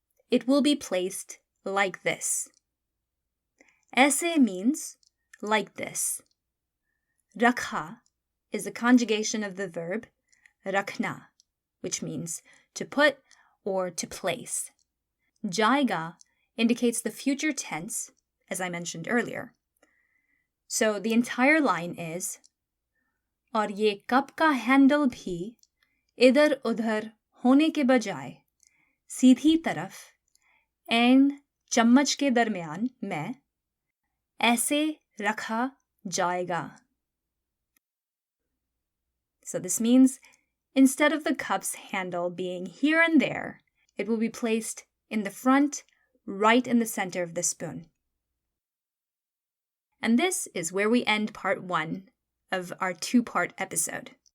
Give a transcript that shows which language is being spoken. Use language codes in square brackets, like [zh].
[en] It will be placed like this. ऐसे means like this. Rakha is the conjugation of the verb rakhna, which means to put or to place. Jaiga indicates the future tense, as I mentioned earlier. So the entire line is, [hi] और ये cup का handle भी इधर उधर होने के बजाय सीधी तरफ ऐन चम्मच के दरमियान में ऐसे रखा जाएगा. [en] So this means, instead of the cup's handle being here and there, it will be placed in the front right in the center of the spoon. And this is where we end part 1 of our 2-part episode.